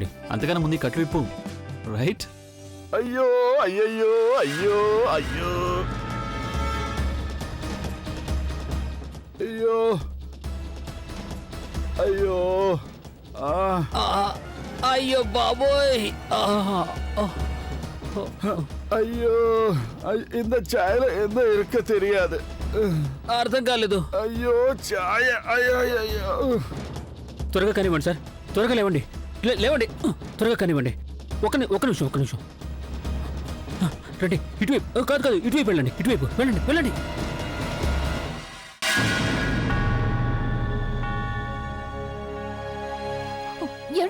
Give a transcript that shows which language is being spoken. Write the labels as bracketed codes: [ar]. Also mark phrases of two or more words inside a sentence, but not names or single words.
[te] అంతకన్నా ముందు కట్లు విప్పు. రైట్? అయ్యో అయ్యయ్యో అయ్యో అయ్యో అయ్యో అయ్యో అయ్యో బాబోయ్, [ta] ஐயோ இந்த சாயல எந்த இருக்க தெரியாது. [te] అర్థం కాలేదు. [ta] ஐயோ சாய ஐயோ ஐயோ [te] త్వరగా కానివ్వండి సార్, త్వరగా లేవండి, లేవండి, త్వరగా కానివ్వండి. ఒక నిమిషం. రండి, ఇటువైపు కాదు, ఇటువైపు వెళ్ళండి, ఇటువైపు వెళ్ళండి. ఏమిటి?